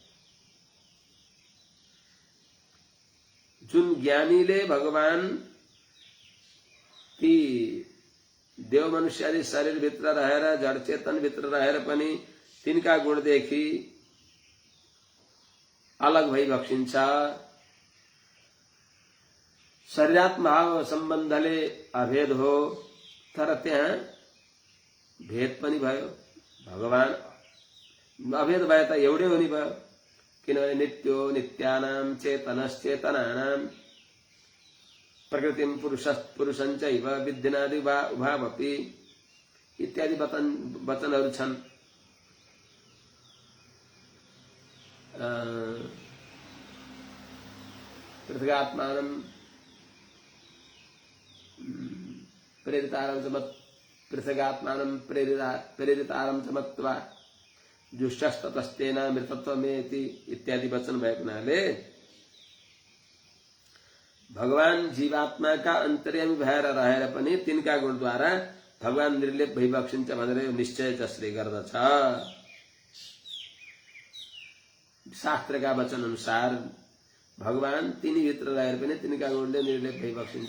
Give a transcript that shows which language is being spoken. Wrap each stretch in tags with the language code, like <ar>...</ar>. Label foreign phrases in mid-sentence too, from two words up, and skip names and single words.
<ne>जुन ज्ञानीले भगवान ती देव मनुष्यादि शरीरभित्र रहेर जड चेतनभित्र रहेर पनि तिनका गुणदेखि अलग भइबक्सिन्छ। शरीरात्मभाव सम्बन्धले अभेद हो, तर त्यहाँ भेद पनि भयो। भगवान अभेद भए त एउटै हो नि भयो, किनभने</ne> <sa>नित्यो नित्यानां चेतनश्चेतनानां प्रकृतिं पुरुषञ्चैव विद्यनादि उभावपि</sa> <ne>इत्यादि वचनहरू छन्।</ne> <sa>पृथगात्मानं पृथगात्मानं प्रेरितारं च मत्वा जुष्टस्ततस्तेन मृतत्वमेति</sa> <ne>इत्यादि वचन भएको हुनाले भगवान जीवात्मा का अन्तर्यामी भएर रहेर पनि तिनका गुणद्वारा भगवान निर्लेप भइबक्सिन्छ भनेर यो निश्चय जसले गर्दछ। शास्त्रका वचन अनुसार भगवान तिनीभित्र रहेर पनि तिनका गुणले निर्लेप भइबक्सिन्छ।</ne>